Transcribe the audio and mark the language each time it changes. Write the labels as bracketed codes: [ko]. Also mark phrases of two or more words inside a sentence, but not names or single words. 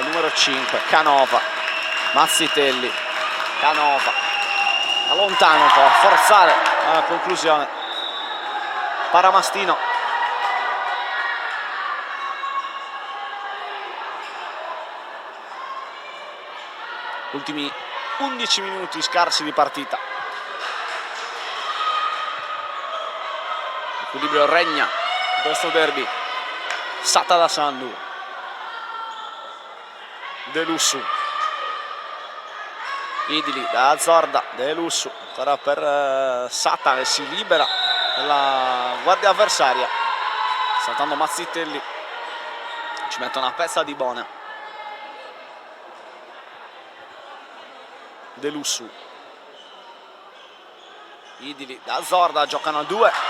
[it] numero 5, Canova, Mazzitelli, Canova, allontana un po', a forzare la conclusione, Paramastino, ultimi 11 minuti scarsi di partita. Equilibrio regna in questo derby. Satta da Sandu, De Lussu, Idili da Zorda, De Lussu ancora per Satta che si libera dalla guardia avversaria, saltando Mazzitelli, ci mette una pezza di Bona. De Lussu, Idili da Zorda, giocano a 2.